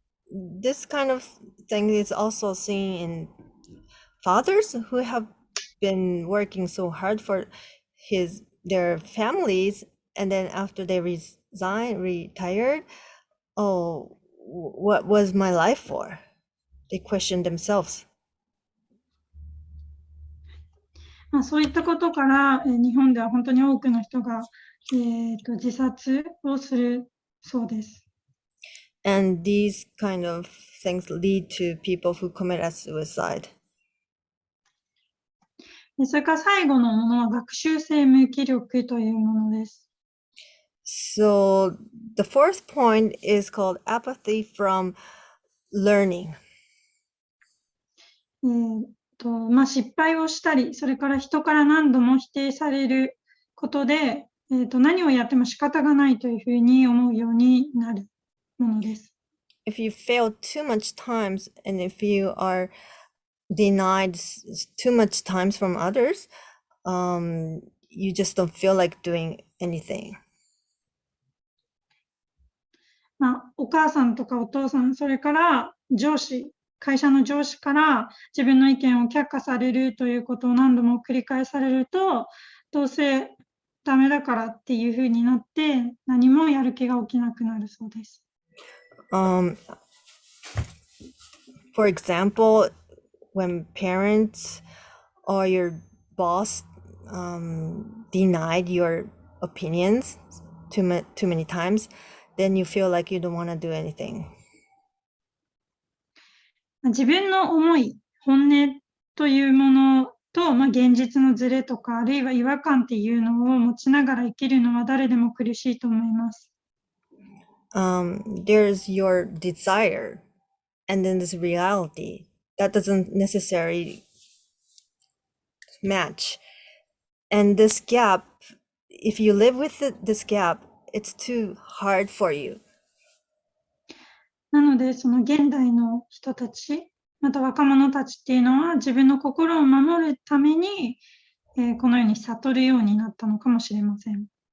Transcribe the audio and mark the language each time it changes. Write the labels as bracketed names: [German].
[English] This kind of thing is also seen in fathers who have been working so hard for their families, and then after they retired, oh, what was my life for? They question themselves. [Japanese] そういったことから、日本では本当に多くの人が、自殺をするそうです。 [English] And these kind of things lead to people who commit suicide. [Japanese] それから最後のものは学習性無気力というものです。 [English] So the fourth point is called apathy from learning. [Japanese] 失敗をしたり、それから人から何度も否定されることで、何をやっても仕方がないというふうに思うようになるものです。 [English] If you fail too much times and if you are denied too much times from others, you just don't feel like doing anything. [Japanese] お母さんとかお父さん、それから会社の上司から自分の意見を却下されるということを何度も繰り返されると、どうせダメだからっていうふうになって何もやる気が起きなくなるそうです。 [English] For example, when parents or your boss denied your opinions too many times, then you feel like you don't want to do anything. [Japanese] 自分の思い、本音というものと、現実のズレとか、あるいは違和感っていうのを持ちながら生きるのは誰でも苦しいと思います。 [English] There's your desire, and then this reality that doesn't necessarily match. And this gap, if you live with this gap, It's too hard for you. [Japanese] なので、その現代の人たち、また若者たちっていうのは自分の心を守るために、このように悟るようになったのかもしれません。